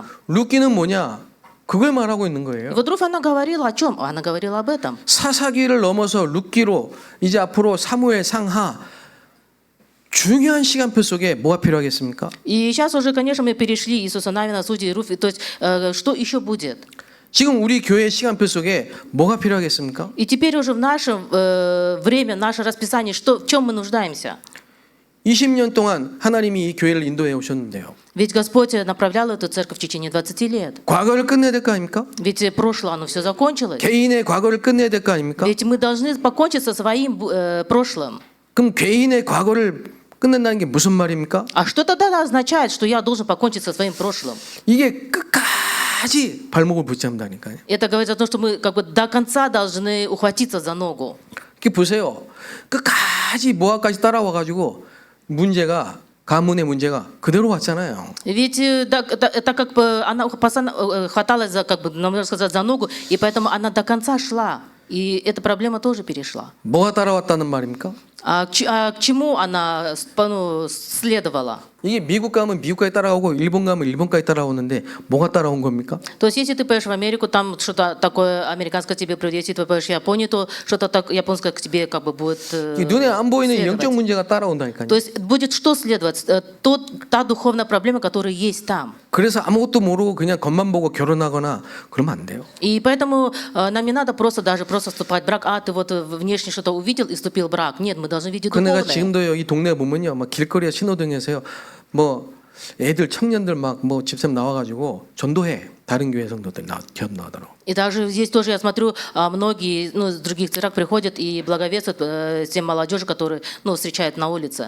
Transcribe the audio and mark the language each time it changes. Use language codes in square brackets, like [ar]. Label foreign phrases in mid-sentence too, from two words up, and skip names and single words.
[ko] 룻기는 뭐냐? 그걸 말하고 있는 [ru] И [ko] 거예요. [ru] вот Руфь, она говорила о чем? Она говорила об этом. [ko] 사사기를 넘어서 룻기로 이제 앞으로 사무엘 상하 중요한 시간표 속에 뭐가 필요하겠습니까? [ru] И сейчас уже, конечно, мы перешли Иисуса Навина, Судьи и Руфь. То есть что еще будет? [ko] 지금 우리 교회 시간표 속에 뭐가 필요하겠습니까? [ru] И теперь уже в наше время, наше расписание, что, в чем мы нуждаемся? [ko] 20년 동안 하나님이 이 교회를 인도해 오셨는데요. [ru] Ведь Господь направлял эту церковь в течение 20 лет. [ko] 과거를 끝내야 될 거 아닙니까? [ru] Ведь прошлое, оно все закончилось. [ko] 개인의 과거를 끝내야 될 거 아닙니까? [ru] Ведь мы должны покончить со своим прошлым. [ko] 그럼 개인의 과거를 끝낸다는 게 무슨 말입니까? [ru] А что тогда означает, что я должен покончить со своим прошлым? [ko] 이게 끝까지 발목을 붙잡는다니까요. [ru] Это говорит о том, что мы как бы до конца должны ухватиться за ногу. [ko] 이렇게 보세요. 끝까지 모아까지 따라와 가지고 문제가 가문의 문제가 그대로 왔잖아요. [ru] Ведь так как бы она хваталась за, как бы, можно сказать, за ногу, и поэтому она до конца шла. И эта проблема тоже перешла. [ko] 뭐가 따라왔다는 말입니까? [ru] А к чему она следовала? [ko] 이게 미국 가면 미국까지 따라오고 일본 가면 일본까지 따라오는데 뭐가 따라온 겁니까? [ru] То есть, если ты поедешь в Америку, там что-то такое американское к тебе придет, если ты поедешь в Японию, то что-то так японское к тебе как бы будет [ko] 이 눈에 안 보이는 영적 [ru] следовать. [ko] 문제가 따라온다니까요. [ru] То есть будет что следовать? Та духовная проблема, которая есть там. [ko] 그래서 아무것도 모르고 그냥 겉만 보고 결혼하거나 그러면 안 돼요. [ru] И поэтому нам не надо просто вступать в брак. А ты вот внешне что-то увидел и вступил в брак. Нет, мы должны видеть [ko] 그 내가 [ru] духовное. [ko] 지금도요 이 동네 보면요 막 길거리에 신호등에서요 뭐 애들 청년들 막 뭐 집사람 나와가지고 전도해 다른 교회 성도들 나오더라고. [ru] И даже здесь тоже я смотрю, многие из других церкв приходят и благовествуют тем молодежи, которые встречают на улице.